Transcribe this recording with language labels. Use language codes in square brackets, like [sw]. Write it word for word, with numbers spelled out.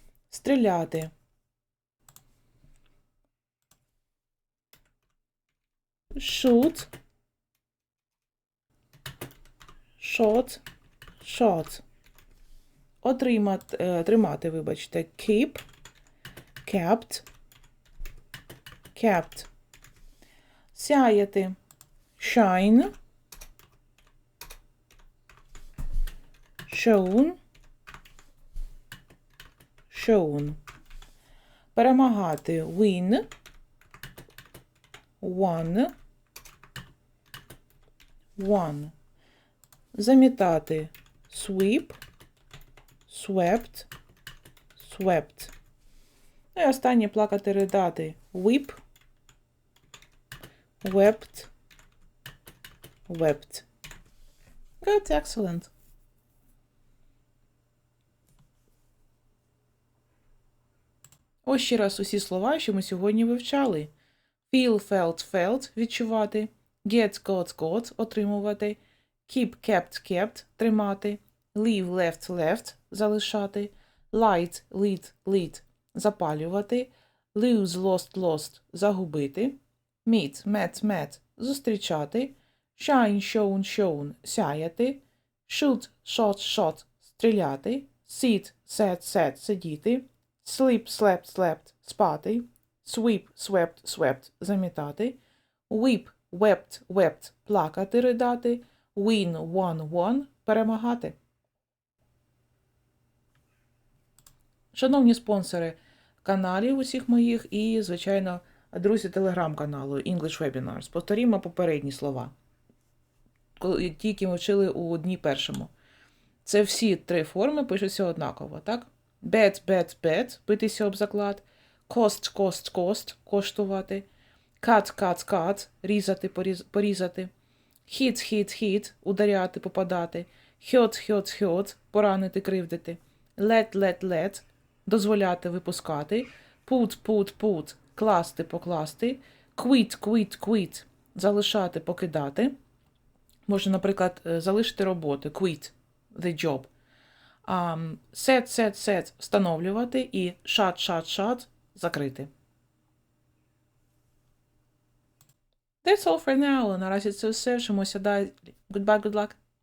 [en] Стріляти shoot, shot, shot. [uk] Отримати, тримати, вибачте, [en] keep, kept, kept. Сяяти shine, shown, shown. Перемагати win, won, won. Замітати sweep, swept, swept. [uk] Ну і останнє плакати ридати [en] whip, wept, wept. Good, excellent. [uk] Ось ще раз усі слова, що ми сьогодні вивчали. [en] Feel, felt, felt – відчувати. Get, got, got – отримувати. Keep, kept, kept – тримати. Leave, left, left – залишати. Light, lit, lit – запалювати. Lose, lost, lost – загубити. Meet, met, met – зустрічати. Shine, shown, shown – сяяти. Shoot, shot, shot – стріляти. Sit, sat, sat – сидіти. Sleep, slept, slept – спати. Sweep, swept, swept – замітати. Weep, wept, wept – плакати, ридати. Win, won, won – перемагати. [uk] Шановні спонсори каналів усіх моїх і, звичайно, друзі телеграм-каналу English Webinars. Повторімо попередні слова, ті, які ми вчили у дні першому. Це всі три форми пишуться однаково, так? [en] Bet, bet, bet [uk] – битися об заклад. [en] Cost, cost, cost – коштувати. Cut, cut, cut – різати, поріз- порізати. Hit, hit, hit – ударяти, попадати. Hurt, hurt, hurt – поранити, кривдити. Let, let, let – дозволяти, випускати. Put, put, put – класти, покласти. Quit, quit, quit – залишати, покидати. [uk] Можна, наприклад, залишити роботу. [en] Quit – the job. Um, set, set, set – встановлювати. І shut, shut, shut – закрити. That's all for now. [uk] Наразі це все. Вчимося далі. [en] Goodbye, good luck.